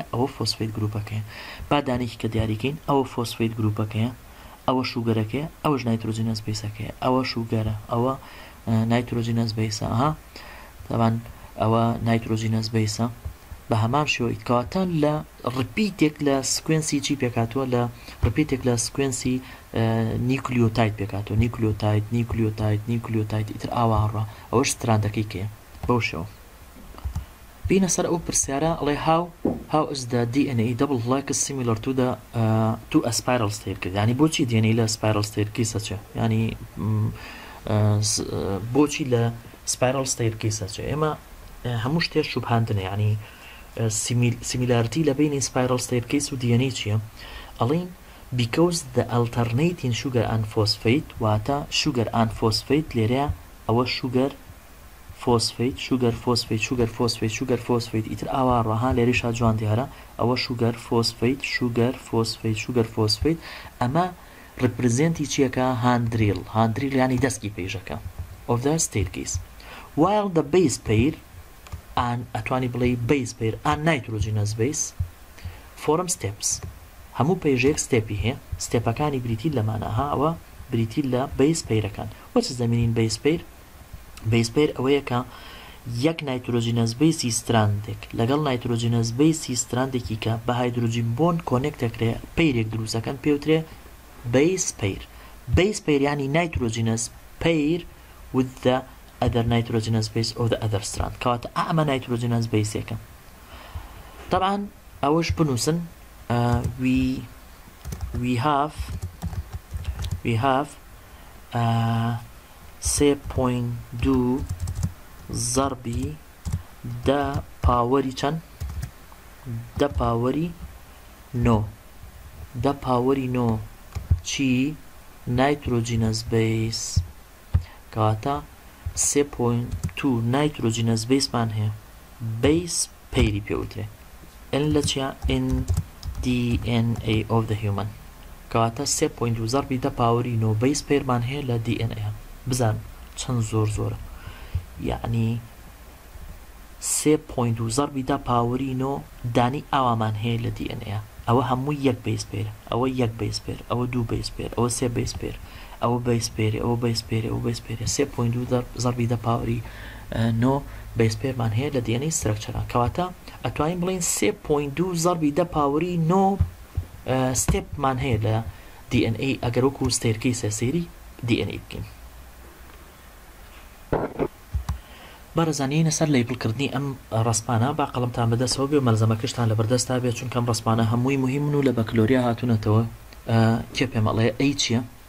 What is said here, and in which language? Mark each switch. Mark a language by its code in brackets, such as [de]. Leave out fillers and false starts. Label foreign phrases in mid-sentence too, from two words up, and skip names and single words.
[ckb] ئەوە فۆسفێت گروپەکەیە بادانێکی کە دیاریکەین ئەوە فۆسفێت گروپەکەیە ئەوە شوگەرەکەیە ئەوەش نایترۆجینەس بیسەکەیە ئەوە شوگەرە ئەوە نایترۆجینەس بیسە ئەها تاوان ئەوە نایترۆجینەس بیسە بە هەمان شێوەیە کەواتە لە ڕپیتێک لە سکوێنسی چی پێکاتوە لە ڕپیتێک لە سکوێنسی نیکلیۆتاید پێکاتەوە نیکلیۆتاید ئیتر ئاواڕە ئەوەش ستراندەکەی کێ بەو شێوە. بینە سەر ئەو پرسیارە ئەڵێ [en] how is the DNA double helix similar to a spiral staircase [ckb] ینی بۆچی DNA لە [en] spiral staircase [ckb] چێ ینی بۆچی لە [en] spiral staircase [ckb] چێ ئێمە هەموو شتێ شوبهاندنە ینی similarity لە بینی [en] spiral staircase [ckb] و DNA چییە ئەڵین [en] because the alternating sugar and phosphate [ckb] واتە [en] sugar and phosphate [ckb] لێرەیە ئەوە sugar phosphate ئیتر ئاواڕەها لێریشا جوان دیارە ئەوە [en] sugar phosphate [ckb] ئەمە represenتی چیەکە هاندریل ینی دەستکی پێیژەکە [en] of the staircase while the base pair and [ckb] ئەتوانی بڵێ [en] base pair and nitrogenous base form steps [ckb] هەموو پێیژێک ستێپی هەیە ستێپەکانی بریتی لەمانەها ئەوە بریتی لە [en] base pair [ckb] ەکان [en] what is the meaning base pair [ckb] ئەوەیە کە یەک نایترۆجینەس بیسی ستراندێک لەگەڵ نایترۆجینەس بیسی ستراندێکی کە بە هایدروجین بۆن کۆنێکتەکرێ پەیرێک دروستەکەن پێوترێ [en] base pair [ckb] ینی [en] nitrogenous pair with the other nitrogenous base of the other strand [ckb] کەواتە ئەمە [en] nitrogenous base [ckb] ێکە طبعا ئەوەش بنووسن [en] we have [ckb] 3.2 ضربی دا پاوەری چەند دا پاوەری 9 چی [en] nitrogenous base [ckb] کەواتە 3.2 [en] nitrogenous base [ckb] مان هەیە [en] base pai [ckb] ری پێوترێ n لە چیە [en] in DNA of the human [ckb] کەواتە 3.2 ضربی دا پاوەری 9 [en] base pair [ckb] مان هەیە لە DNA بزان چەند زۆرە یعنی 3.2 ضربی دا پاوەری 9 دانی ئاوامان هەیە لە DNA ئەوە هەموو یەک [en] base pair [ckb] ئەوە یەک [en] base pair [ckb] ئەوە دوو [en] base pair [ckb] ئەوە سێ [en] base pair [ckb] ئەوە [en] base pair [ckb] ئەوە [en] base pair [ckb] ئەوە [en] base pair [ckb] 3.2 ضربی دا پاوەری 9 [en] base pair [ckb] مان هەیە لە [en] DNA structure [ckb] کەواتە ئەتوانین بڵین 3.2 ضربی دا پاوەری 9 step مان هەیە لە DNA ئەگەر وەکو staircase سێری DNA بکەین بەڕێزانینە سەر لەیبڵکردنی ئەم ڕسپانە با قەڵەمتان بەدەستەوە بێ و مەلزەمەکەشتان لە بەردەستا بێت چونکە ئەم ڕسپانە هەمووی مهمن و لە بەکلۆریا هاتوونەتەوە کێ پێمەڵەیە ئەی چییە